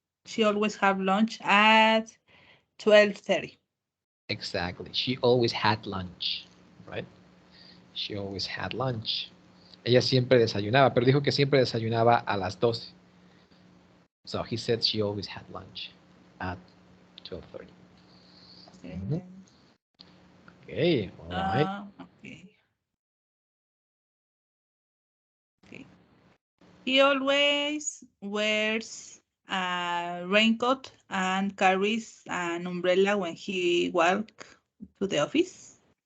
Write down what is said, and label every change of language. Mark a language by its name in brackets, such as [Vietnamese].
[English] She always have lunch at 12:30. Exactly. She always had lunch, right? She always had lunch. [Spanish] Ella siempre desayunaba, pero dijo que siempre desayunaba a las 12. [English] So he said she always had lunch at 12:30. Okay, all right. Okay. Okay. He always wears a raincoat and carries an umbrella when he walks to the office.